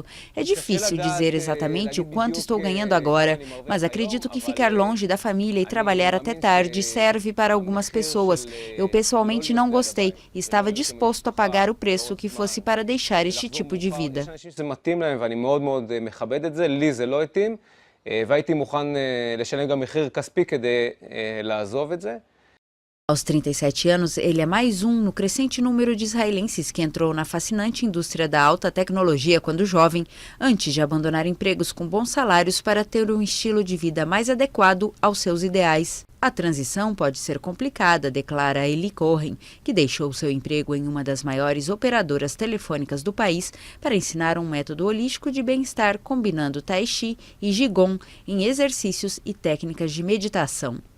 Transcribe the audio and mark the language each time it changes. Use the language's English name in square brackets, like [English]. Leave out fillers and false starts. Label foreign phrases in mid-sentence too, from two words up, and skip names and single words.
[Portuguese] É difícil dizer exatamente o quanto estou ganhando agora, mas acredito que ficar longe da família e trabalhar até tarde serve para algumas pessoas. Eu pessoalmente não gostei e estava disposto a pagar o preço que fosse para deixar este tipo de vida. [Hebrew] והייתי מוכן לשלם גם מחיר כספי כדי לעזוב את זה. [Portuguese] Aos 37 anos, ele é mais um no crescente número de israelenses que entrou na fascinante indústria da alta tecnologia quando jovem, antes de abandonar empregos com bons salários para ter um estilo de vida mais adequado aos seus ideais. A transição pode ser complicada, declara Eli Cohen, que deixou seu emprego em uma das maiores operadoras telefônicas do país para ensinar um método holístico de bem-estar combinando Tai Chi e Qigong em exercícios e técnicas de meditação.